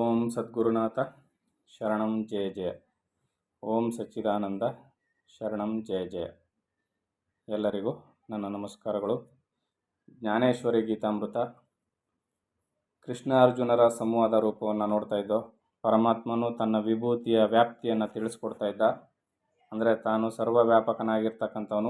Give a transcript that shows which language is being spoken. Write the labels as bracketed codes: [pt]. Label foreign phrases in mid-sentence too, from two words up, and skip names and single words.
[sa] ಸದ್ಗುರುನಾಥ ಶರಣಂ ಜಯ ಜಯ. ಓಂ ಸಚ್ಚಿದಾನಂದ ಶರಣಂ ಜಯ ಜಯ. [kn] ಎಲ್ಲರಿಗೂ ನನ್ನ ನಮಸ್ಕಾರಗಳು. ಜ್ಞಾನೇಶ್ವರಿ ಗೀತಾಮೃತ ಕೃಷ್ಣ ಅರ್ಜುನರ ಸಂವಾದ ರೂಪವನ್ನು ನೋಡ್ತಾ ಇದ್ದೋ. ಪರಮಾತ್ಮನು ತನ್ನ ವಿಭೂತಿಯ ವ್ಯಾಪ್ತಿಯನ್ನು ತಿಳಿಸ್ಕೊಡ್ತಾ ಇದ್ದ. ಅಂದರೆ ತಾನು ಸರ್ವವ್ಯಾಪಕನಾಗಿರ್ತಕ್ಕಂಥವನು.